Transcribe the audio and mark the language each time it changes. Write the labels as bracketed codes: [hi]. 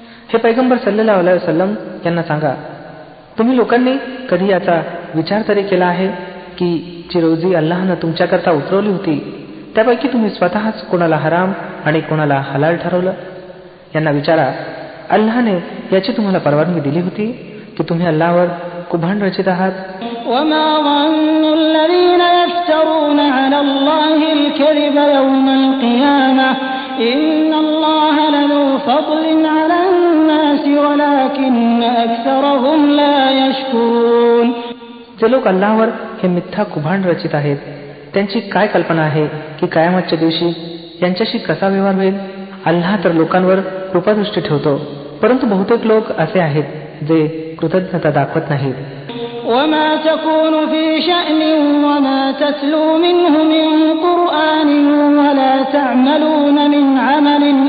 [mr] हे पैगंबर सल्लल्लाहु अलैहि वसल्लम यांना सांगा, तुम्ही लोकांनी कधी याचा विचार तरी केला आहे की जी रोजी अल्लाहनं तुमच्याकरता उतरवली होती त्यापैकी तुम्ही स्वतःच कोणाला हराम आणि कोणाला हलाल ठरवलं? यांना विचारा, अल्लाहने याची तुम्हाला परवानगी दिली होती की तुम्ही अल्लाहवर कुभांड रचित आहात? [ar] وما ظن الذين يفترون على الله الكذب يوم القيامة إن الله لذو فضل على الناس ولكن أكثرهم لا يشكرون. [mr] जे लोक अल्लाहवर हे मिथ्या कुभांड रचित आहेत त्यांची काय कल्पना आहे की कयामतच्या दिवशी यांच्याशी कसा व्यवहार होईल? अल्लाह तर लोकांवर कृपादृष्टी ठेवतो, परंतु बहुतेक लोक असे आहेत जे कृतज्ञता दाखवत नाहीत. [ar] وما تكون في شأن وما تتلو منه من قرآن ولا تعملون من عمل